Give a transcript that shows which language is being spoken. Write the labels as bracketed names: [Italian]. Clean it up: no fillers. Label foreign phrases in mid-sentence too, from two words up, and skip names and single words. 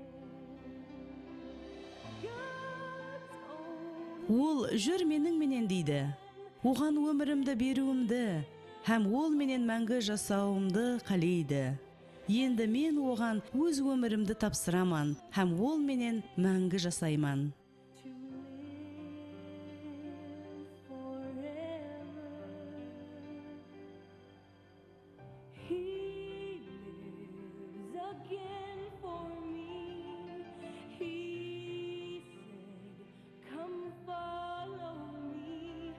[Kazakh] Ол жүр менің менен дейді. Оған өмірімді беруімді, һәм ол менен мәңгі жасауымды қалейді. Енді мен оған өз өмірімді тапсыраман, һәм ол менен мәңгі жасайман. [English] to live forever. He lives again for me. He said, "Come follow me."